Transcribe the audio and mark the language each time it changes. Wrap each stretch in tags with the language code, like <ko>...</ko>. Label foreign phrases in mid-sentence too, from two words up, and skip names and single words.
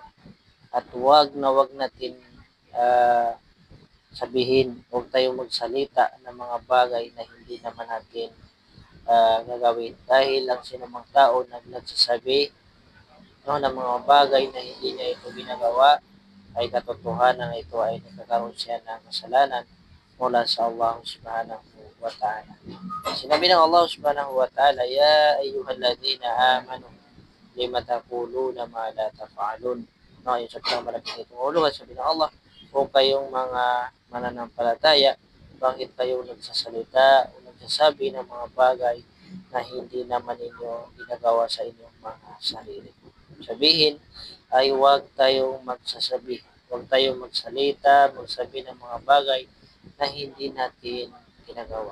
<tl>At wag natin sabihin, huwag tayong magsalita ng mga bagay na hindi naman natin gagawin. Dahil ang sinumang tao na nagsasabi ng mga bagay na hindi niya ito ginagawa, ay katotohanan na ito ay nagkakaroon siya ng kasalanan mula sa Allah</tl> <ar>سبحانه وتعالى.</ar> <tl>Sinabi ng</tl> <ar>Allah سبحانه وتعالى يا أيها الذين آمنوا لم تقولون ما لا تفعلون.</ar> <tl>No, yung sa pinakamalapit itong ulo, at sabi ng Allah, kung kayong mga mananampalataya, bakit kayo nagsasalita o nagsasabi ng mga bagay na hindi naman ninyo ginagawa sa inyong mga sarili. Sabihin ay huwag tayong magsasabi, huwag tayong magsalita, magsabi ng mga bagay na hindi natin ginagawa.</tl>